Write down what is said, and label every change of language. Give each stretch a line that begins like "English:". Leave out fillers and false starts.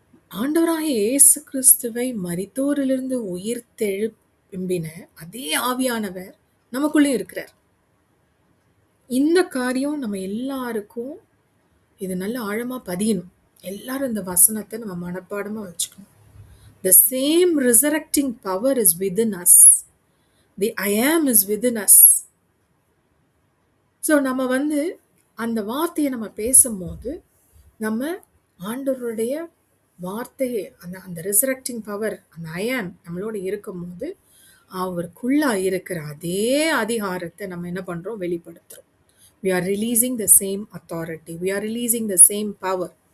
Tamil: ஆண்டவராகிய இயேசு கிறிஸ்துவை மரித்தோரிலிருந்து உயிர்த்தெழும்பின அதே ஆவியானவர் நமக்குள்ளே இருக்கிறார். இந்த காரியம் நம்ம எல்லாருக்கும் இது நல்ல ஆழமா பதியணும். எல்லாரும் இந்த வசனத்தை நம்ம மனப்பாடமா வச்சுக்கணும்.
English: The same resurrecting power is within us. The I am is within us.
Tamil: So நம்ம வந்து அந்த வார்த்தையை நம்ம பேசும்போது நம்ம ஆண்டவருடைய வார்த்தையை அந்த அந்த ரிசரக்டிங் பவர் அந்த ஐ ஆம் நம்மளோட இருக்கும்போது அவருக்குள்ள இருக்கிற அதே அதிகாரத்தை நம்ம என்ன பண்றோம்? வெளிப்படுத்துறோம்.
English: We are releasing the same authority. We are releasing the same power.